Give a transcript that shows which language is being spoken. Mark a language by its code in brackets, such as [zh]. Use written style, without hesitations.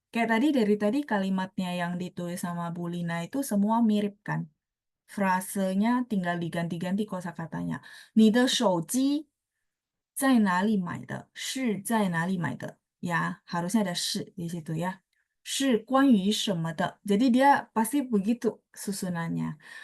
[id] Kayak tadi dari tadi kalimatnya yang ditulis sama Bu Lina itu semua mirip kan. Frasenya tinggal diganti-ganti kosakatanya. [zh] 你的手机在哪里买的？是在哪里买的? [id] Ya, harusnya ada 是 di situ ya. [zh] 是关于什么的? [id] Jadi dia pasti begitu susunannya.